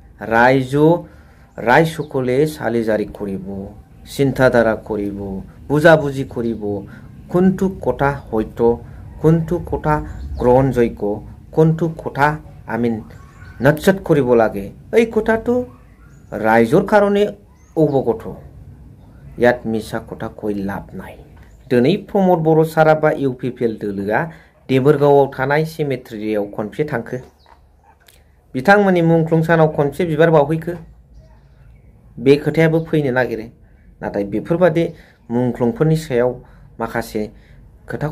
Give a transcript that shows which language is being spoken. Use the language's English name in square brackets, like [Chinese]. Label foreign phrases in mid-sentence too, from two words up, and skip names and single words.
[Assamese] ৰাইজসকলে চালিজাৰি কৰিব চিন্তাধাৰা কৰিব বুজাবুজি কৰিব কোনটো কথা হয়তো কোনটো কথা গ্ৰহণযোগ্য কোনটো কথা আমি নজৰ কৰিব লাগে এই কথাটো ৰাইজৰ কাৰণে অৱগত ইয়াত মিছা কথা কৈ লাভ নাই [Bodo] दिनै प्रमद बर' साराबा UPPL दोलोआ देबोरगावआव थानाय सेमेट्रियाव खनसे थांखो बिथांमोननि मुंख्लं सानाव खनसे बिबार बावहैखो बे खोथायाबो फैनो नागिरो नाथाय बेफोरबादि मुंख्लंफोरनि सायाव माखासे खोथाखौ